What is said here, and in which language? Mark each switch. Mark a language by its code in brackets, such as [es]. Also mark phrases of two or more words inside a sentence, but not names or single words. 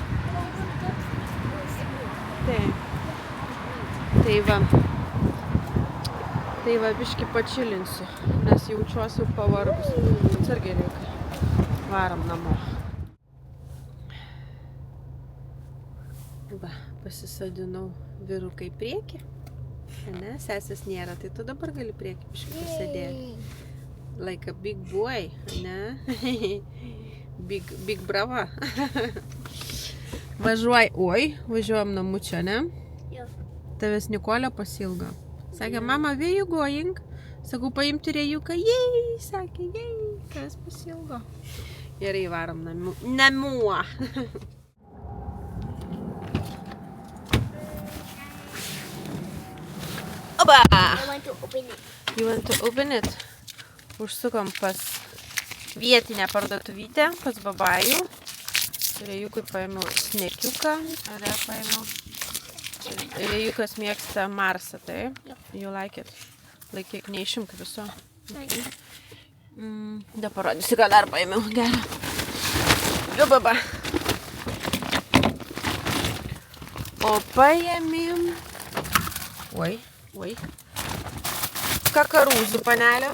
[lt] Tai va, biškį pačilinsiu, nes jaučiuosi pavargus. Atsargiai reikia. Varam namo. Va, pasisadinau vyrukai priekį. Ne, sesės nėra, tai tu dabar gali priekį biškį pasidėti. [en] Like a big boy, ne? Big brava. [lt] Važiuojam namučio, ne? Jo. Tavęs Nikolė pasilgo. Sakė, mama, [en] where you going? [lt] Sakau, paimti Rėjuką. Jei, sakė, jei, tavęs pasilgo. Gerai, varom namuo. Oba! [en] I want to open it. You want to open it? [lt] Užsukom pas vietinę parduotuvytę, pas babajų. Rėjukui paėmiau snekiuką. Ar paėmiau? Rėjukas mėgsta Marsą, tai? [en] You like it? [lt] Laikyk, neišimk viso. Da parodysiu, ką dar paėmiau. Gerą. Jo, baba. O paėmėm... Oi. Kakarūzų panelė.